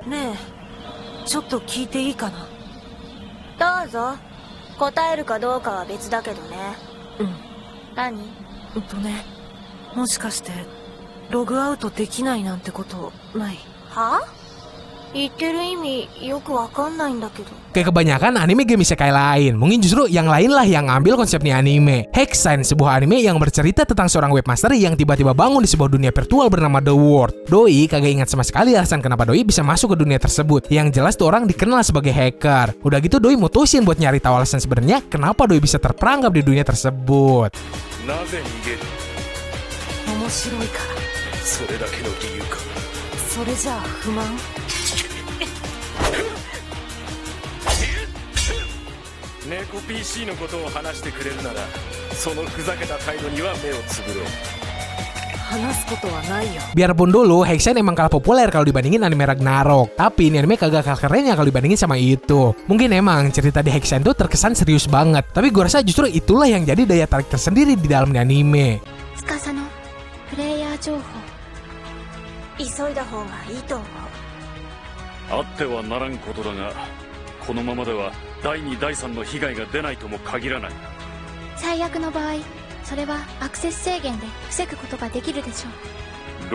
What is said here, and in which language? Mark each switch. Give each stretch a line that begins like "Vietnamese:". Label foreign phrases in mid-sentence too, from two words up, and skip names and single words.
Japanese: Ne, ちょっと聞いていいかな? どうぞ。答えるかどうかは別だけどね。何？ね、もしかしてログアウトできないなんてことない？は？言ってる意味よくわかんないんだけど。
Indonesian: Kayak kebanyakan anime game isekai lain, mungkin justru yang lain lah yang ngambil konsepnya anime. Hexine, sebuah anime yang bercerita tentang seorang webmaster yang tiba-tiba bangun di sebuah dunia virtual bernama The World. Doi kagak ingat sama sekali alasan kenapa Doi bisa masuk ke dunia tersebut. Yang jelas tuh orang dikenal sebagai hacker. Udah gitu Doi mutusin buat nyari tahu alasan sebenarnya kenapa Doi bisa terperangkap di dunia tersebut.
Japanese: Neko PC のことを話してくれるなら、そのふざけた態度には目をつぶろう。
Indonesian: Biarpun dulu Hexine emang kalah populer kalau dibandingin anime Ragnarok, tapi ini anime kagak kalah kerennya kalau dibandingin sama itu. Mungkin emang cerita di Hexine tuh terkesan serius banget, tapi gue rasa justru itulah yang jadi daya tarik tersendiri di dalam anime.
Japanese: あってはならんことだが、このままでは第2、第3の被害が出ないとも限らない。最悪の場合、 それはアクセス制限で防ぐことができるでしょう。